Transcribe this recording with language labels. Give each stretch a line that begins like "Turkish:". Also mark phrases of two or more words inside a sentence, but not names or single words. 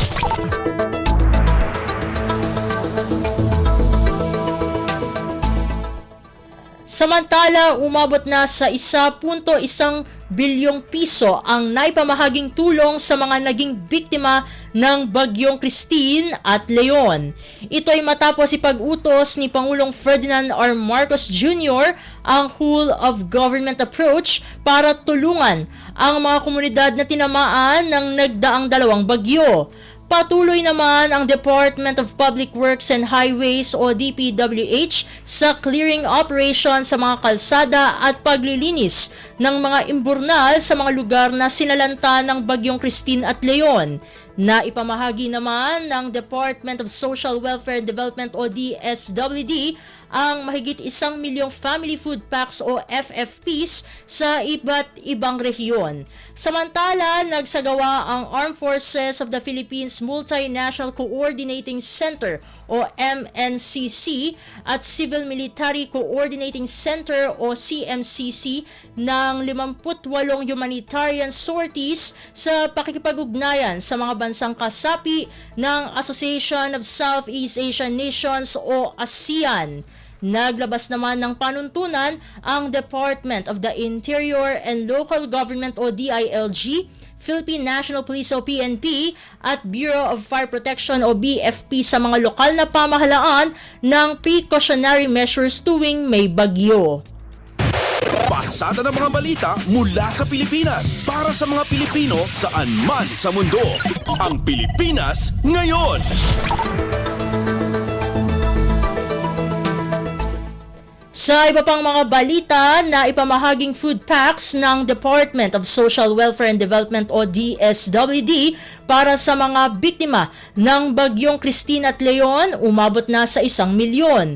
Filipino: Samantala, umabot na sa 1.1 bilyong piso ang naipamahaging tulong sa mga naging biktima ng Bagyong Christine at Leon. Ito ay matapos ipag-utos ni Pangulong Ferdinand R. Marcos Jr. ang
English: whole of government approach
Filipino: para tulungan ang mga komunidad na tinamaan ng nagdaang dalawang bagyo. Patuloy naman ang Department of Public Works and Highways o DPWH sa
English: clearing operation
Filipino: sa mga kalsada at paglilinis ng mga imburnal sa mga lugar na sinalanta ng Bagyong Christine at Leon. Naipamahagi naman ng Department of Social Welfare and Development o DSWD ang mahigit 1 milyong
English: family food packs
Filipino: o FFPs sa iba't ibang rehiyon. Samantala, nagsagawa ang Armed Forces of the Philippines Multinational Coordinating Center o MNCC at Civil Military Coordinating Center o CMCC ng 58
English: humanitarian sorties
Filipino: sa pakikipag-ugnayan sa mga bansang kasapi ng Association of Southeast Asian Nations o ASEAN. Naglabas naman ng panuntunan ang Department of the Interior and Local Government o DILG, Philippine National Police o PNP at Bureau of Fire Protection o BFP sa mga lokal na pamahalaan ng
English: precautionary measures
Filipino: tuwing may bagyo. Pasada ng mga balita mula sa Pilipinas para sa mga Pilipino saan man sa mundo. Ang Pilipinas ngayon. Sa iba pang mga balita na ipamahaging
English: food packs
Filipino: ng Department of Social Welfare and Development o DSWD para sa mga biktima ng Bagyong Christine at Leon, umabot na sa 1 milyon.